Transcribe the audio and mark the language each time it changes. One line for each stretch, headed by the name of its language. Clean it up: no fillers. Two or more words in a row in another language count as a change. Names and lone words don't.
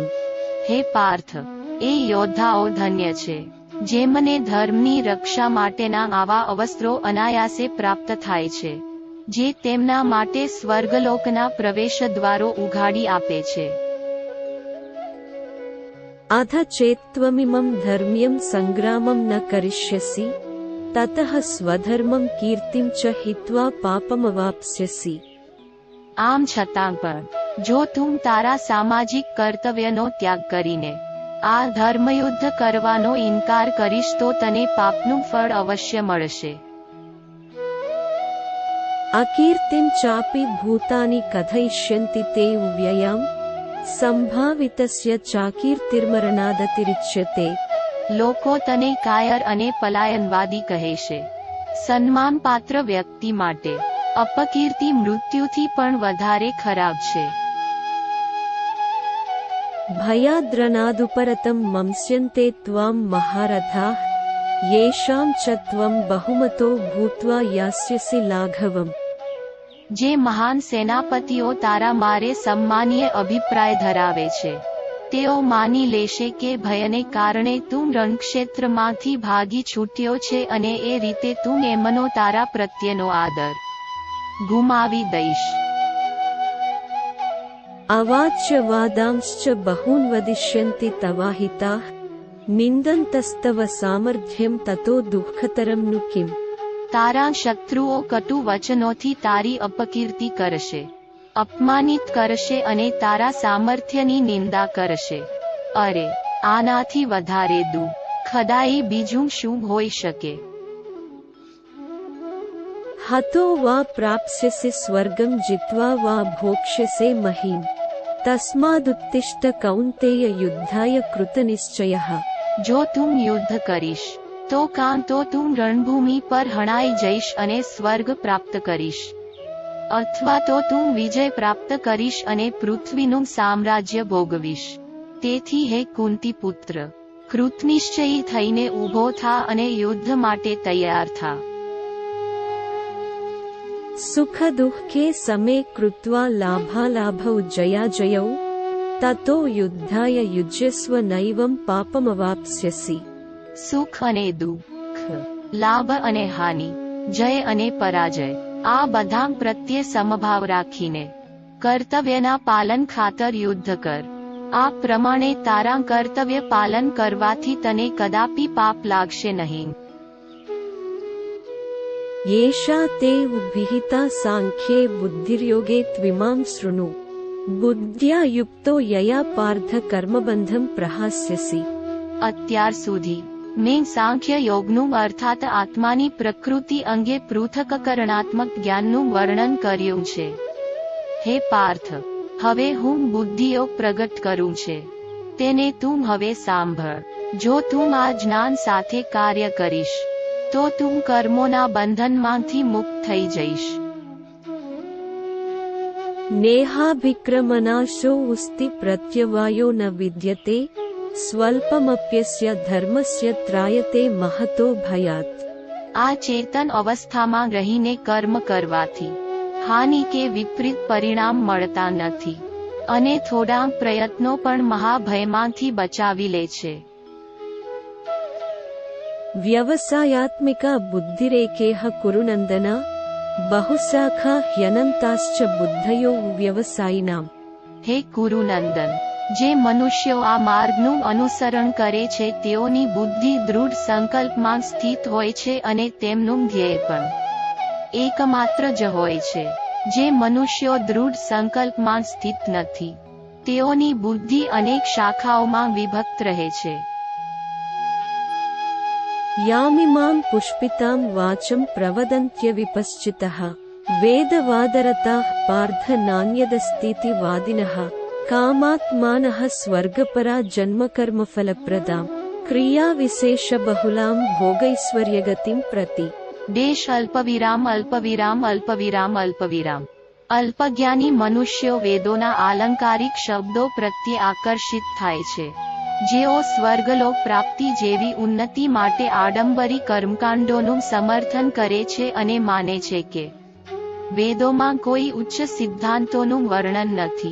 Gujarati: હે પાર્થ, એ યોદ્ધાઓ ધન્ય છે જેમને ધર્મની રક્ષા માટેના આવા અવસરો અનાયાસે પ્રાપ્ત થાય છે, જે તેમના માટે સ્વર્ગલોકના પ્રવેશ દ્વારો ઉઘાડી આપે છે.
Sanskrit: અથ ચેત્ત્વમિમં ધર્મ્યં સંગ્રામં ન કરિષ્યસી ततः स्वधर्मं कीर्तिं च हित्वा पापमवाप्स्यसि।
Gujarati: આમ છતાં પણ જો તું તારા સામાજિક કર્તવ્યનો ત્યાગ કરીને આ ધર્મયુદ્ધ કરવાનો ઇનકાર કરીશ તો તને પાપનું ફળ અવશ્ય મળશે।
Sanskrit: अकीर्तिं चापि भूतानि कथयिष्यन्ति ते व्ययां संभावितस्य चाकीर्तिर्मरणादतिरिच्यते।
Gujarati: લોકો તને કાયર અને પલાયનવાદી કહેશે। સન્માનપાત્ર વ્યક્તિ માટે અપકીર્તિ મૃત્યુથી પણ વધારે ખરાબ છે।
Sanskrit: भयाद्रनादुपरतं मंस्यन्ते त्वां महारथाः येषां च त्वं बहुमतो भूत्वा यास्यसि लाघवम्।
Gujarati: જે મહાન સેનાપતિઓ તારા મારે સન્માનીય અભિપ્રાય ધરાવે છે તેઓ માની લેશે કે ભયને કારણે તું રણક્ષેત્રમાંથી ભાગી છૂટ્યો છે અને એ રીતે તું એમનો તારા પ્રત્યેનો આદર ગુમાવી દઈશ।
Sanskrit: अवाच्य वादांश्च बहून् वदिष्यन्ति तवाहिताः निन्दन्तस्तव सामर्थ्यं ततो दुःखतरं नु किम्।
Gujarati: તારા શત્રુઓ કટુ વચનોથી તારી અપકીર્તિ કરશે, અપમાનિત કરશે અને તારા સામર્થ્યની નિંદા કરશે। અરે આનાથી વધારે દુઃખદાયી બીજું શું હોઈ શકે।
Sanskrit: हतो वा प्राप्स्यसि स्वर्गं जित्वा वा भोक्ष्यसे महीम् तस्मादुत्तिष्ठ कौन्तेय युद्धाय कृतनिश्चयः।
Gujarati: જો તું યુદ્ધ કરીશ તો કાં તો તું રણભૂમિ પર હણાઈ જઈશ અને સ્વર્ગ પ્રાપ્ત કરીશ, અથવા તો તું વિજય પ્રાપ્ત કરીશ અને પૃથ્વીનું સામ્રાજ્ય ભોગવીશ। તેથી હે કુંતી પુત્ર, કૃતનિશ્ચયી થઈને ઊભો થા અને યુદ્ધ માટે તૈયાર થા।
Sanskrit: सुख दुःखे समे कृत्वा लाभालाभौ जयाजयौ ततो युद्धाय युज्यस्व नैवं पापमवाप्स्यसि।
Gujarati: સુખ અને દુઃખ, લાભ અને હાનિ, જય અને પરાજય આ બધા પ્રત્યે સમભાવ રાખીને કર્તવ્યના પાલન ખાતર યુદ્ધ કર। આ પ્રમાણે તારા કર્તવ્ય પાલન કરવાથી તને કદાપી પાપ લાગશે નહીં।
Sanskrit: येषा ते विहिता सांख्ये बुद्धिर्योगे त्विमां शृणु बुद्ध्या युक्तो यया पार्थ कर्मबन्धं प्रहास्यसि।
Gujarati: અત્યાર સુધી મેં સાંખ્ય યોગનું અર્થાત આત્માની પ્રકૃતિ અંગે પૃથક્કરણાત્મક જ્ઞાનનું વર્ણન કર્યું છે। હે પાર્થ, હવે હું બુદ્ધિયોગ પ્રગટ કરું છે, તેને તું હવે સાંભળ। જો તું આ જ્ઞાન સાથે કાર્ય કરીશ તો તું કર્મોના બંધનમાંથી મુક્ત થઈ જઈશ।
Sanskrit: नेहाभिक्रमनाशो उस्ति प्रत्यवायो न विद्यते स्वल्पमप्यस्य धर्मस्य त्रायते महतो भयात्।
Gujarati: આ ચેતન અવસ્થામાં રહીને કર્મ કરવાથી હાનિ કે વિપરીત પરિણામ મળતા નથી અને થોડા પ્રયત્નો પણ મહાભયમાંથી બચાવી લે છે।
Sanskrit: व्यवसायात्मिका बुद्धिरेकेह कुरुनन्दन बहुशाखा ह्यनन्ताश्च बुद्धयो व्यवसायिनाम्।
Gujarati: હે કુરુનંદન, જે મનુષ્યો આ માર્ગનું અનુસરણ કરે છે તેઓની બુદ્ધિ દૃઢ સંકલ્પમાં સ્થિત હોય છે અને તેમનું ધ્યેય પણ એકમાત્ર જ હોય છે। જે મનુષ્યો દૃઢ સંકલ્પમાં સ્થિત નથી તેઓની બુદ્ધિ અનેક શાખાઓમાં વિભક્ત રહે છે।
Sanskrit: यामिमां पुष्पितां वाचं प्रवदन्त्यविपश्चितः वेदवादरताः पार्थ नान्यदस्तीति वादिनः कामात्मानः स्वर्गपरा जन्मकर्मफलप्रदां क्रियाविशेषबहुलां भोगैश्वर्यगतिं प्रति। દેશ અલ્પવિરામ અલ્પવિરામ અલ્પવિરામ અલ્પવિરામ।
Gujarati: અલ્પજ્ઞાની મનુષ્યો વેદોના આલંકારિક શબ્દો પ્રત્યે આકર્ષિત થાય છે, જેઓ સ્વર્ગલોક પ્રાપ્તિ જેવી ઉન્નતિ માટે આડંબરી કર્મકાંડોનું સમર્થન કરે છે અને માને છે કે વેદોમાં કોઈ ઉચ્ચ સિદ્ધાંતોનું વર્ણન નથી।